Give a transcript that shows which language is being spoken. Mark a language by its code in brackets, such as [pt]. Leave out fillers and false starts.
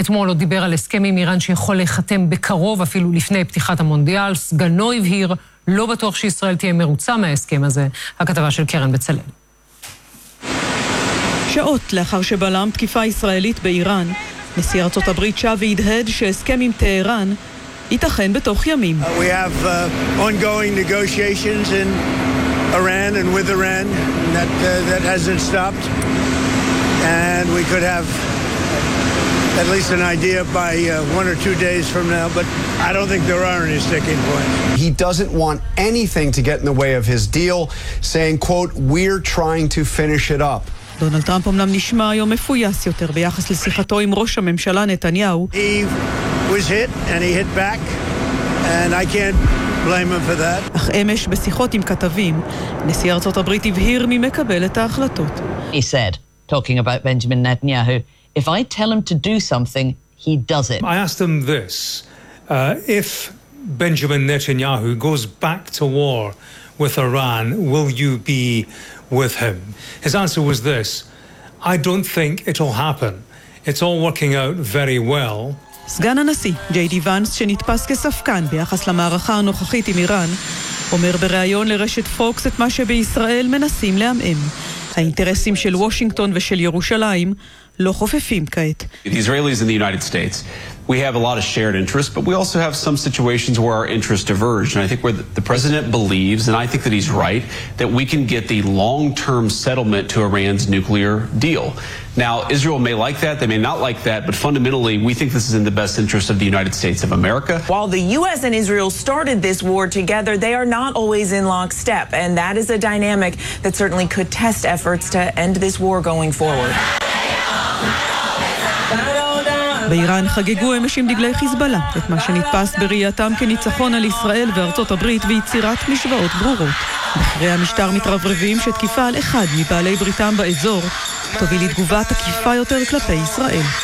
[he] אתמול הוא דיבר על הסכם עם איראן שיכול להיחתם בקרוב, אפילו לפני פתיחת המונדיאל. סגנו הבהיר, לא בטוח שישראל תהיה מרוצה מההסכם הזה. הכתבה של קרן בצלאל. שעות לאחר שבלם תקיפה ישראלית באיראן, נשיא ארצות הברית שב והדהד שהסכם עם טהרן ייתכן בתוך ימים. [en] We have ongoing negotiations in Iran and with Iran that that hasn't stopped and we could have at least an idea by one or two days from now but I don't think there are any sticking points. He doesn't want anything to get in the way of his deal saying quote we're trying to finish it up. [he] דונלד טראמפ אמנם נשמע היום מפויס יותר ביחס לשיחתו עם ראש הממשלה נתניהו. [en] He was hit and he hit back and I can't blame him for that. [he] אך אמש בשיחות עם כתבים, נשיא ארצות הברית הבהיר מי מקבל את ההחלטות. [en] He said, talking about Benjamin Netanyahu, if I tell him to do something, he does it. I asked him this, if Benjamin Netanyahu goes back to war with Iran, will you be with him? His answer was this, I don't think it'll happen. It's all working out very well. [he] סגן הנשיא, ג'יי די ונס, שנתפס כספקן ביחס למערכה הנוכחית עם איראן, אומר בריאיון לרשת פוקס את מה שבישראל מנסים לעמעם. האינטרסים של וושינגטון ושל ירושלים לא חופפים כעת. [en] The Israelis and the United States, we have a lot of shared interests, but we also have some situations where our interests diverge. And I think where the president believes, and I think that he's right, that we can get the long-term settlement to Iran's nuclear deal. Now, Israel may like that, they may not like that, but fundamentally, we think this is in the best interest of the United States of America. While the U.S. and Israel started this war together, they are not always in lockstep, and that is a dynamic that certainly could test efforts to end this war going forward. [he] באיראן חגגו אמש עם דגלי חיזבאללה את מה שנתפס בראייתם כניצחון על ישראל וארצות הברית ויצירת משוואות ברורות. בכירי המשטר מתרברבים שתקיפה על אחד מבעלי בריתם באזור תוביל לתגובה תקיפה יותר כלפי ישראל.